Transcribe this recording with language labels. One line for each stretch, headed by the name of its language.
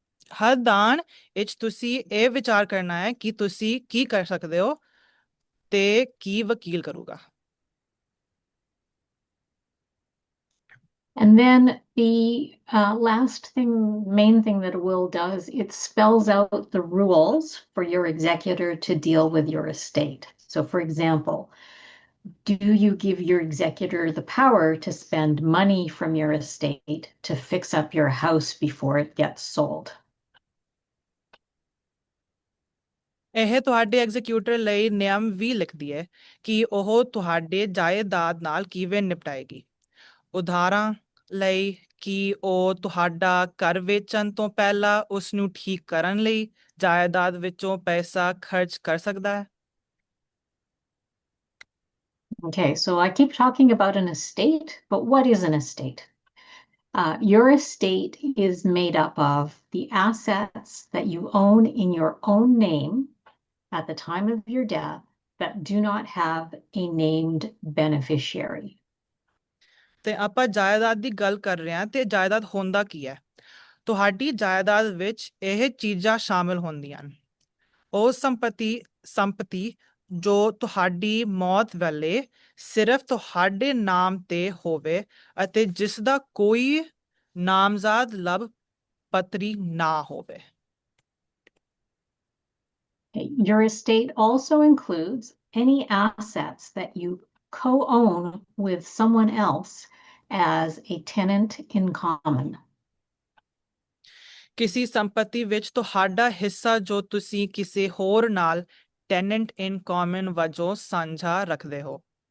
Punjabi: ਹੱਦਾਨ ਵਿੱਚ ਤੁਸੀਂ ਇਹ ਵਿਚਾਰ ਕਰਨਾ ਹੈ ਕਿ ਤੁਸੀਂ ਕੀ ਕਰ ਸਕਦੇ ਹੋ ਤੇ ਕੀ ਵਕੀਲ ਕਰੂਗਾ।
English: And then the main thing that a will does, it spells out the rules for your executor to deal with your estate. So for example, do you give your executor the power to spend money from your estate to fix up your house before it gets sold?
Punjabi: ਇਹ ਤੁਹਾਡੇ ਐਗਜ਼ੀਕਿਊਟਰ ਲਈ ਨਿਯਮ ਵੀ ਲਿਖਦੀ ਹੈ ਕਿ ਉਹ ਤੁਹਾਡੇ ਜਾਇਦਾਦ ਨਾਲ ਕਿਵੇਂ ਨਿਪਟਾਏਗੀ। ਉਦਾਹਰਣ ਲਈ ਕਿ ਉਹ ਤੁਹਾਡਾ ਘਰ ਵੇਚਣ ਤੋਂ ਪਹਿਲਾਂ ਉਸ ਨੂੰ ਠੀਕ ਕਰਨ ਲਈ ਜਾਇਦਾਦ ਵਿੱਚੋਂ ਪੈਸਾ ਖਰਚ ਕਰ ਸਕਦਾ ਹੈ।
English: Okay, so I keep talking about an estate, but what is an estate? Your estate is made up of the assets that you own in your own name at the time of your death that do not have a named beneficiary.
Punjabi: ਤੇ ਆਪਾਂ ਜਾਇਦਾਦ ਦੀ ਗੱਲ ਕਰ ਰਹੇ ਹਾਂ ਤੇ ਜਾਇਦਾਦ ਹੁੰਦਾ ਕੀ ਹੈ। ਤੁਹਾਡੀ ਜਾਇਦਾਦ ਵਿੱਚ ਇਹ ਚੀਜ਼ਾਂ ਸ਼ਾਮਿਲ ਹੁੰਦੀਆਂ ਹਨ। ਉਹ ਸੰਪਤੀ ਜੋ ਤੁਹਾਡੀ ਮੌਤ ਵੇਲੇ ਸਿਰਫ ਤੁਹਾਡੇ ਨਾਮ ਤੇ ਹੋਵੇ ਅਤੇ ਜਿਸ ਦਾ ਕੋਈ ਨਾਮਜ਼ਦ ਲਾਭ ਪੱਤਰੀ ਨਾ ਹੋਵੇ।
English: Your estate also includes any assets that you co-own with someone else as a tenant in common.
Punjabi: ਕਿਸੇ ਸੰਪਤੀ ਵਿੱਚ ਤੁਹਾਡਾ ਹਿੱਸਾ ਜੋ ਤੁਸੀਂ ਕਿਸੇ ਹੋਰ ਨਾਲ ਟੈਨੈਂਟ ਇਨ ਕਾਮਨ ਵਜੋਂ ਸਾਂਝਾ ਰੱਖਦੇ ਹੋ।